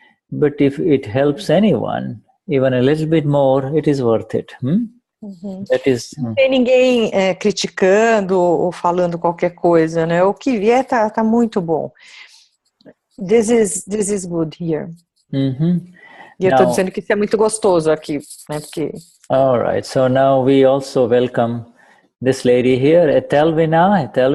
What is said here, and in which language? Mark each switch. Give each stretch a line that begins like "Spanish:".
English: But if it helps anyone, even a little bit more, it is worth it. That is,
Portuguese: Não tem ninguém criticando ou falando qualquer coisa, né? O que vier tá muito bom.
English: This is good here.
Portuguese: E eu estou dizendo que isso é muito gostoso aqui, né? Porque...
English: All right. So now we also welcome this lady here, Etelvina,